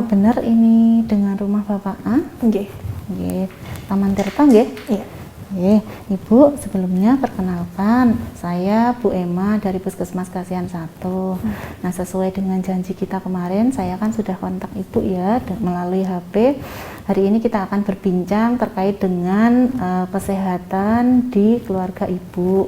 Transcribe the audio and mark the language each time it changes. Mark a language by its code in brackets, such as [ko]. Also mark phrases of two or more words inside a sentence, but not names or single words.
[id] Benar ini dengan rumah Bapak A? Nggih. Nggih. Taman Tirta nggih? Iya. Nggih. Ibu, sebelumnya perkenalkan, saya Bu Emma dari Puskesmas Kasihan 1. Nah, sesuai dengan janji kita kemarin, saya kan sudah kontak Ibu ya melalui HP. Hari ini kita akan berbincang terkait dengan kesehatan di keluarga Ibu.